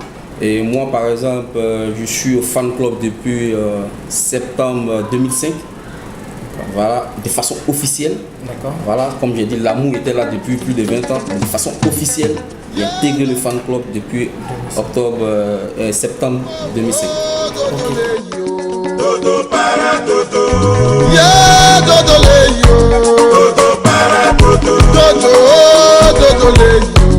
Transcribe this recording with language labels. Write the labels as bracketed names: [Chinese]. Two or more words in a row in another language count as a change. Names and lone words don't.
[French] Et moi, par exemple, je suis au fan club depuis septembre 2005. Voilà, de façon officielle. D'accord. Voilà, comme j'ai dit, l'amour était là depuis plus de 20 ans. De façon officielle, j'ai intégré le fan club depuis septembre 2005. Okay. Dodo para dodo, yeah, dodo le yo. Dodo para dodo, dodo, dodo le yo.